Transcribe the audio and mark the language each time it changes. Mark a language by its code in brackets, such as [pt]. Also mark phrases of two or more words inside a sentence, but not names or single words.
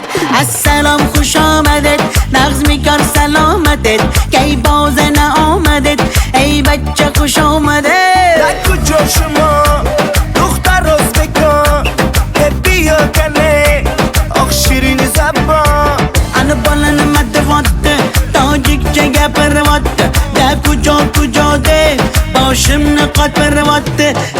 [fa] السلام خوش آمدید، نغزمی کار سلامتید، کی بازنه آمدید، ای بچه خوش آمدید. در کجا شما دختر ازبکان که بیا کنه آخ شیرین زبان [uz] Ana bolani madavotti, tojikcha gapiryapti. [fa] در کجا کجا [uz] deb boshimni qotiryapti.